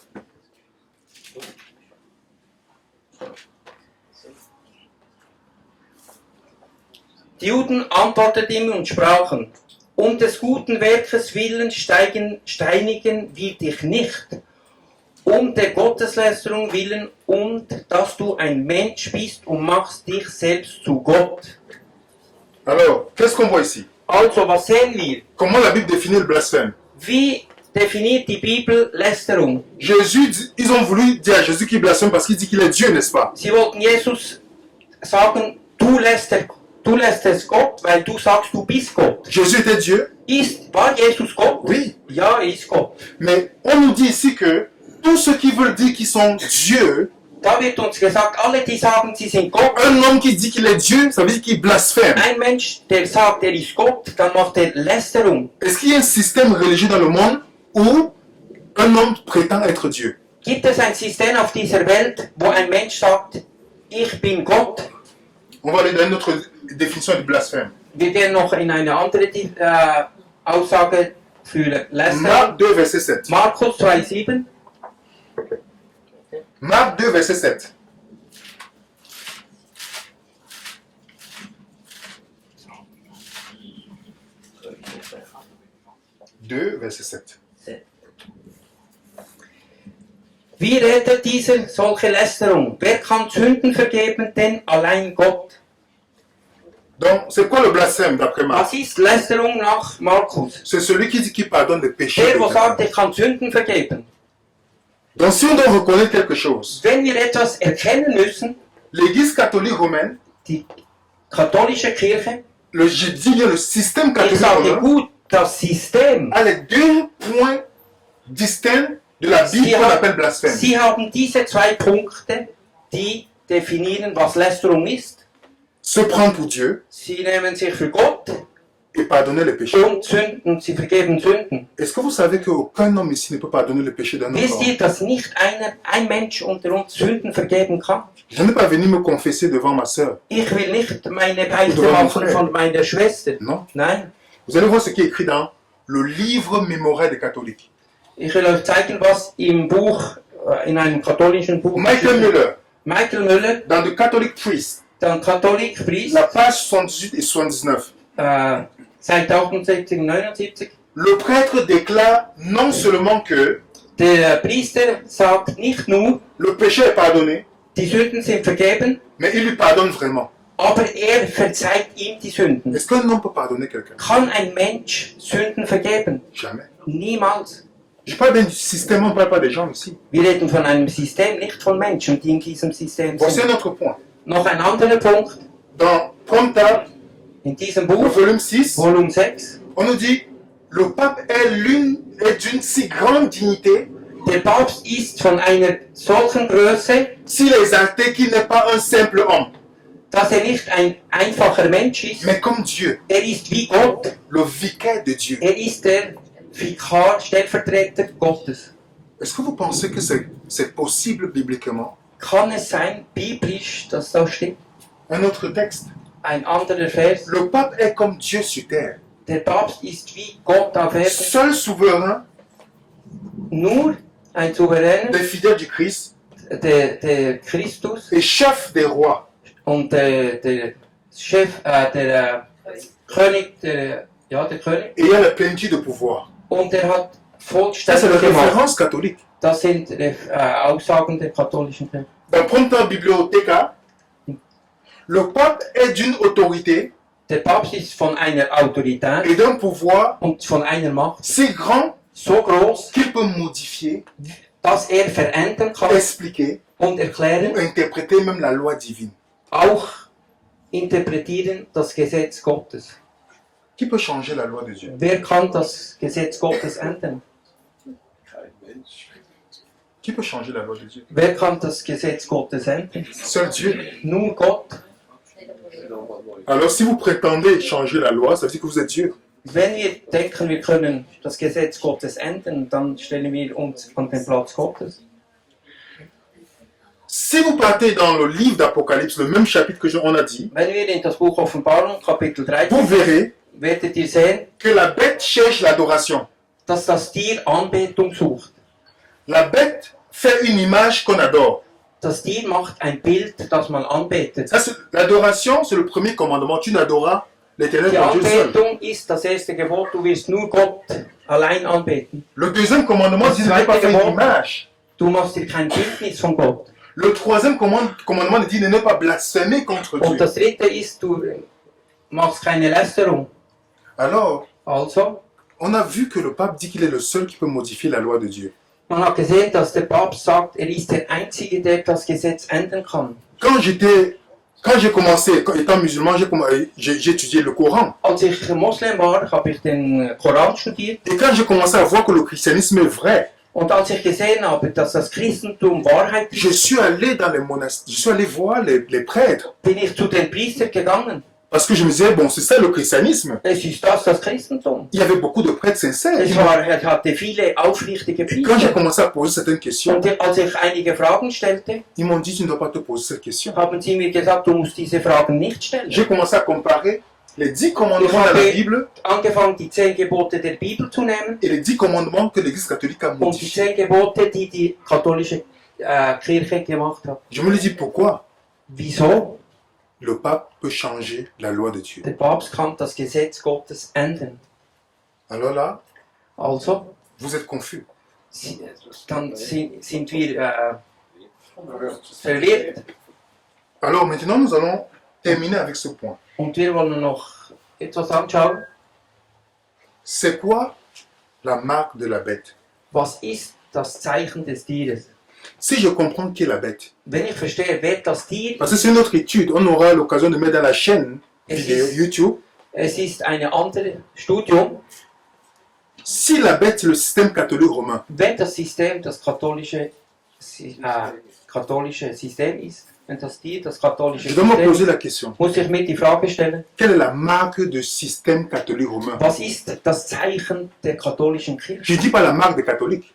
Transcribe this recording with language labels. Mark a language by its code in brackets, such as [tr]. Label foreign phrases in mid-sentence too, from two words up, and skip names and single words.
[de] Die Juden antworteten ihm und sprachen, um des guten Werkes willen steinigen wir dich nicht, um der Gotteslästerung willen und dass du ein Mensch bist und machst dich selbst zu Gott. [fr] Alors, qu'est-ce qu'on voit ici? [de] Also, was sehen wir? [fr] Comment la Bible définit le blasphème? [de] Wie definiert die Bibel Lästerung? [fr] Ils ont voulu dire à Jésus qu'il blasphème parce qu'il dit qu'il est Dieu, n'est-ce pas? [de] Sie wollten Jesus sagen, du lästerst Gott, weil du sagst, du bist Gott. [fr] Jésus était Dieu? [de] War Jesus Gott? [fr] Oui. [de] Ja, er ist Gott. [fr] Mais on nous dit ici que tous ceux qui veulent dire qu'ils sont Dieu, [de] Da wird uns gesagt, alle die sagen, sie sind Gott. [fr] un homme qui dit qu'il est Dieu, ça veut dire qu'il blasphème. [de] Ein Mensch, der sagt, er ist Gott, dann macht er Lästerung. [fr] Est-ce qu'il y a un système religieux dans le monde où un homme prétend être Dieu? [de] Gibt es ein System auf dieser Welt, wo ein Mensch sagt, ich bin Gott? [fr] On va aller dans une autre définition du blasphème. [de] Wir gehen noch in eine andere Aussage für Lästerung. [fr] Marc 2, verset 7. [de] Markus 2,7. [fr] Marc 2, verset 7. Verset 7. [de] Wie redet dieser solche Lästerung? Wer kann Sünden vergeben, denn allein Gott? [fr] Donc, c'est quoi le blasphème d'après Marc? [de] Was ist Lästerung nach Markus? [fr] C'est celui qui dit qu'il pardonne des péchés. [de] Der, wo sagt, ich kann Sünden vergeben. [fr] Donc, si on doit reconnaître quelque chose, [de] Wenn wir etwas erkennen müssen, [fr] l'Église catholique romaine, [de] die katholische Kirche, [fr] je dis bien le système [de] ich [fr] catholique [de] sage [fr] romain, [de] gut, das System, [fr] a les deux points distincts de la Bible qu'on appelle blasphème. [de] sie haben diese zwei Punkte, die definieren, was Lästerung ist. [fr] Se prendre pour Dieu [de] Sie nehmen sich für Gott [fr] et pardonner les péchés. [de] und Sünden, sie vergeben Sünden. [fr] Est-ce que vous savez qu'aucun homme ici ne peut pardonner les péchés d'un autre [de] Wisst [fr] homme? [de] ihr, dass nicht ein Mensch unter uns Sünden vergeben kann? [fr] Je n'ai pas venu me confesser devant ma sœur. [de] Ich will nicht meine Beichte Oder mein machen Freund. von meiner Schwester. [fr] Non. [de] Nein. [fr] Vous allez voir ce qui est écrit dans le livre mémorial des catholiques. [de] Ich will euch zeigen, was im Buch, in einem katholischen Buch Michael Müller, Michael Müller, [fr] dans The Catholic Priest, [de] dann Katholikpriest, [fr] la page 78 et 79. [de] Seite 78 und 79. [fr] Le prêtre déclare non seulement que [de] Der Priester sagt nicht nur, [fr] le péché est pardonné, [de] die Sünden sind vergeben, [fr] mais il lui pardonne vraiment. [de] aber er verzeiht ihm die Sünden. [fr] Est-ce qu'un homme peut pardonner quelqu'un? [de] Kann ein Mensch Sünden vergeben? [fr] Jamais. [de] Niemals. [fr] Je parle bien du système, on ne parle pas des gens ici. [de] Wir reden von einem System, nicht von Menschen, die in diesem System [fr] Voici [de] sind. [fr] un autre point. [de] Noch ein anderer Punkt, [fr] Dans Prompta, [de] in diesem [fr] au [de] Buch, [fr] volume 6, [de] Volume 6, [fr] on nous dit le pape est d'une si grande dignité, [de] der Papst ist von einer solchen Größe, [fr] s'il est exalté qu'il n'est pas un simple homme, [de] dass er nicht ein einfacher Mensch ist, [fr] mais comme Dieu, [de] er ist wie Gott, [fr] le vicaire de Dieu. [de] er ist der Vikar, Stellvertreter Gottes. [fr] Est-ce que vous pensez que c'est possible bibliquement? [de] Kann es sein, biblisch, dass das stimmt? [fr] Un autre texte. [de] Ein anderer Vers, [fr] Le pape est comme Dieu sur terre, [de] der Papst ist wie Gott auf Erden, [fr] seul souverain [de] nur ein Souveräner, [fr] des fidèles du Christ [de] der Christus, [fr] et chef des rois. [de] Und der Chef, der König, der König, [fr] et il y a la plénitude de pouvoir. [de] und er hat [fr] Ça, c'est la [de] vollständig gemacht. [fr] référence catholique. [de] Das sind Aussagen der katholischen Kirche. [fr] Dans Prompta Bibliotheca, le pape est d'une autorité [de] Der Papst ist von einer Autorität [fr] et d'un pouvoir [de] und von einer Macht [fr] si grand [de] so groß, [fr] qu'il peut modifier, [de] dass er verändern kann [fr] expliquer [de] und [fr] ou [de] erklären, [fr] interpréter même la loi divine. [de] auch interpretieren das Gesetz Gottes. [fr] Qui peut changer la loi de Dieu? [de] Wer kann das Gesetz Gottes ändern? [fr] Qui peut changer la loi de Dieu? [de] Wer kann das Gesetz Gottes ändern? [fr] Seul Dieu. [de] Nur Gott. [fr] Alors si vous prétendez changer la loi, ça veut dire que vous êtes Dieu. [de] Wenn wir denken, wir können das Gesetz Gottes ändern, dann stellen wir uns an den Platz Gottes. [fr] Si vous partez dans le livre d'Apocalypse, le même chapitre que on a dit, [de] Wenn wir in das Buch Offenbarung, Kapitel [fr] vous [de] 13, [fr] verrez [de] werdet ihr sehen, [fr] que la bête cherche l'adoration. [de] dass das Tier Anbetung sucht. [fr] La bête fait une image qu'on adore. [de] Das Tier macht ein Bild, das man anbetet. [fr] Ça, l'adoration, c'est le premier commandement. Tu n'adoras l'éternel [de] Die [fr] ton Dieu seul. [de] Anbetung ist das erste Gebot, du wirst nur Gott allein anbeten. [fr] Le deuxième commandement dit de ne pas faire une image. [de] Du machst dir kein Bildnis von Gott. [fr] Le troisième commandement dit de ne pas blasphémer contre [de] Und [fr] Dieu. [de] das dritte ist, du machst keine Lästerung. [fr] Alors, [de] Also, [fr] on a vu que le pape dit qu'il est le seul qui peut modifier la loi de Dieu. [de] man hat gesehen, dass der Papst sagt, er ist der Einzige, der das Gesetz ändern kann. [fr] Quand j'ai commencé, étant musulman, j'ai étudié le Coran. [de] Als ich Moslem war, habe ich den Koran studiert. [fr] Et quand j'ai commencé à voir que le christianisme est vrai, [de] Und als ich gesehen habe, dass das Christentum Wahrheit [fr] je [de] ist, [fr] suis allé dans les monastères, je suis allé voir les prêtres. [de] bin ich zu den Priestern gegangen. [fr] Parce que je me disais, bon, c'est ça le christianisme. [de] Es ist das Christentum. [fr] Il y avait beaucoup de prêtres sincères. [de] Er hatte viele aufrichtige [fr] Et quand j'ai [de] Priester. [fr] commencé à poser certaines questions, [de] Und als ich einige Fragen stellte, [fr] ils m'ont dit, tu ne dois pas te poser cette question. [de] haben sie mir gesagt, du musst diese Fragen nicht stellen. [fr] J'ai commencé à comparer les 10 commandements de la Bible [de] Angefangen, die 10 Gebote der Bibel zu nehmen [fr] et les 10 commandements que l'Église catholique a [de] und die [fr] modifiés. [de] 10 Gebote, die die katholische Kirche gemacht hat. [fr] Je me le dis pourquoi [de] Wieso? [fr] le pape peut changer la loi de Dieu. [de] Der Papst kann das Gesetz Gottes ändern. [fr] Alors là, [de] Also, [fr] vous êtes confus. [de] dann sind wir verwirrt. [fr] Alors maintenant, nous allons terminer avec ce point. [de] Und wir wollen noch etwas anschauen. [fr] C'est quoi la marque de la bête? [de] Was ist das Zeichen des Tieres? [fr] Si je comprends qui est la bête, [de] Wenn ich verstehe, wer das Tier [fr] parce que c'est une autre étude, on aura l'occasion de mettre dans la chaîne vidéo YouTube. [de] es ist eine andere Studium, [fr] Si la bête, c'est le système catholique romain, [de] wenn das System das katholische System ist, wenn das Tier das katholische [fr] je dois me [de] System [fr] poser [de] ist, [fr] la question. [de] muss ich mir die Frage stellen, [fr] Quelle est la marque du système catholique romain? [de] was ist das Zeichen der katholischen Kirche? [fr] Je ne dis pas la marque des catholiques,